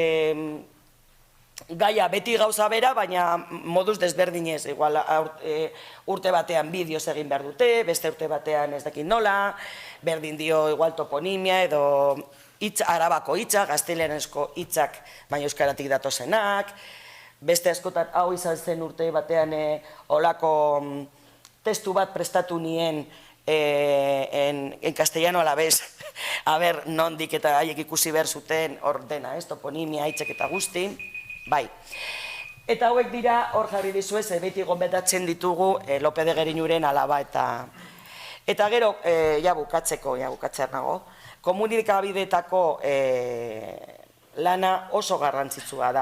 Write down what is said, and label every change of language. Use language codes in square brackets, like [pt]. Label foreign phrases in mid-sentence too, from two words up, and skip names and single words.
[eu] gaia beti gauza bera, baina moduz desberdinez, igual urte batean bideoz egin behar dute, beste urte batean ez dakit nola, berdin dio igual toponimia edo arabako hitzak, gazteleranezko hitzak, baina euskaratik datozenak, beste askotan hau izan zen urte batean olako testu bat prestatu nien [es] en castellano a la vez, [eu] a ber, nondik eta haiek ikusi behar zuten ordena, toponimia, hitzak eta guzti, bai. Eta hauek dira, hor jarri dizuez, beti gonbetatzen ditugu Lope de Geriñuren alaba eta gero, ja bukatzear nago, komunikabideetako lana oso garrantzitsua da.